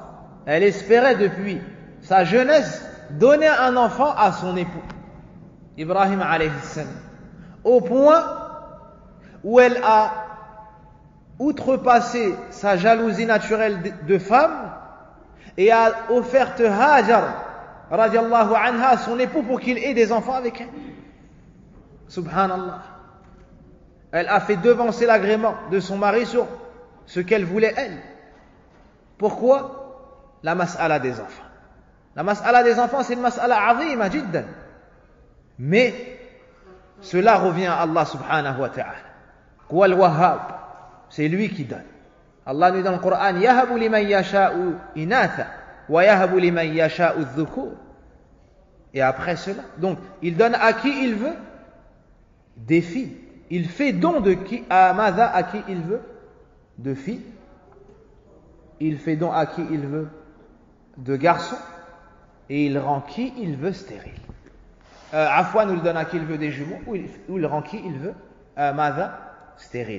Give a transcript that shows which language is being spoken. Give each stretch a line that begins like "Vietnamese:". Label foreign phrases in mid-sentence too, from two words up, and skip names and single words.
French: Elle espérait depuis sa jeunesse donner un enfant à son époux, Ibrahim
Arabic: عليه السلام,
French: au point où elle a outrepassé sa jalousie naturelle de femme et a offert Hajar
Arabic: رضي الله عنها
French: à son époux pour qu'il ait des enfants avec elle. Subhanallah. Elle a fait devancer l'agrément de son mari sur ce qu'elle voulait elle. Pourquoi? La mas'ala des enfants. La mas'ala des enfants, c'est une
Arabic: مسألة عظيمة جدا.
French: Mais cela revient à Allah
Arabic: سبحانه وتعالى. هو الوهاب.
French: C'est lui qui donne. Allah nous dit dans le Coran,
Arabic: يهب لمن يشاء إناثا ويهب لمن يشاء ذكور.
French: Et après cela, donc il donne à qui il veut des filles. Il fait don de qui à Mada, à qui il veut de filles. Il fait don à qui il veut de garçons. Et il rend qui il veut stérile. Afwan, il donne à qui il veut des jumeaux, ou il rend qui il veut Mada, stérile.